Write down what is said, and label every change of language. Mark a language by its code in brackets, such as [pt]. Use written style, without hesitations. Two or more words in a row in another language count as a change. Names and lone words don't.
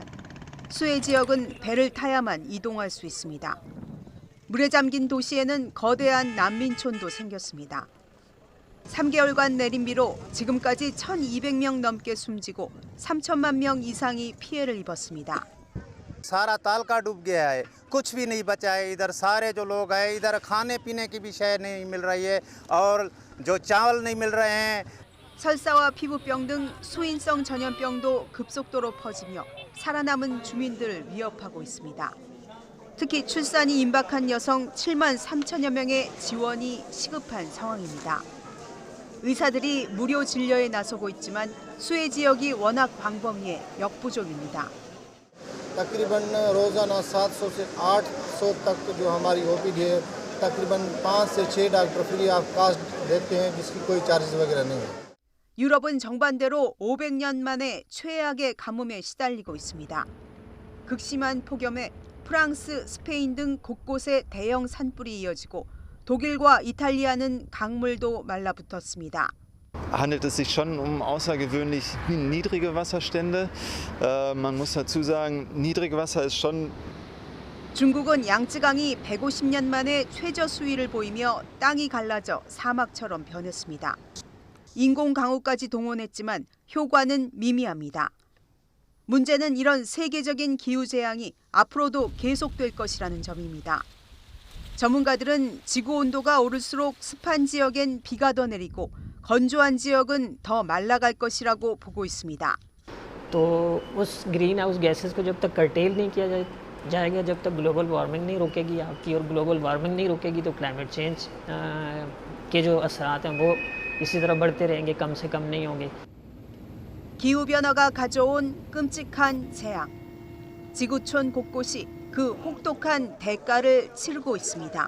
[ko] 수해 지역은 배를 타야만 이동할 수 있습니다. 물에 잠긴 도시에는 거대한 난민촌도 생겼습니다. 3개월간 내린 비로 지금까지 1,200명 넘게 숨지고 3천만 명 이상이 피해를 입었습니다. [ur] سارا تال کا ڈوب گیا ہے، کچھ بھی نہیں بچا ہے. ادھر سارے جو لوگ ہیں، ادھر کھانے پینے کی بھی شے نہیں مل رہی ہے اور جو چاول نہیں مل رہے ہیں. [ko] 설사와 피부병 등 수인성 전염병도 급속도로 퍼지며 살아남은 주민들을 위협하고 있습니다. 특히 출산이 임박한 여성 7만 3천여 명의 지원이 시급한 상황입니다. 의사들이 무료 진료에 나서고 있지만 수해 지역이 워낙 광범위해 역부족입니다. [ur] تقریباً روزانہ 700 سے 800 تک جو ہماری او پی ڈی ہے تقریباً 5 سے 6 ڈاکٹر [en] free of cost [ur] دیتے ہیں جس کی کوئی چارجز وغیرہ نہیں ہے. [ko] 유럽은 정반대로 500년 만에 최악의 가뭄에 시달리고 있습니다. 극심한 폭염에 프랑스, 스페인 등 곳곳에 대형 산불이 이어지고 독일과 이탈리아는 강물도 말라붙었습니다. [de] handelt es sich schon um außergewöhnlich niedrige Wasserstände. Man muss dazu sagen, Niedrigwasser ist schon [ko] 중국은 양쯔강이 150년 만에 최저 수위를 보이며 땅이 갈라져 사막처럼 변했습니다. 인공 강우까지 동원했지만 효과는 미미합니다. 문제는 이런 세계적인 기후 재앙이 앞으로도 계속될 것이라는 점입니다. 전문가들은 지구 온도가 오를수록 습한 지역엔 비가 더 내리고 건조한 지역은 더 말라갈 것이라고 보고 있습니다. [ur] تو اس [en] green house gases [ur] کو جب تک کرٹیل نہیں کیا جائے گا، جب تک [en] global warming [ur] نہیں روکے گی آپ کی، اور [en] global warming [ur] نہیں روکے گی تو [en] climate change [ur] کے جو اثرات ہیں وہ اسی طرح بڑھتے رہیں گے، کم سے کم نہیں ہوں گے. [ko] 기후 변화가 가져온 끔찍한 재앙. 지구촌 곳곳이 그 혹독한 대가를 치르고 있습니다.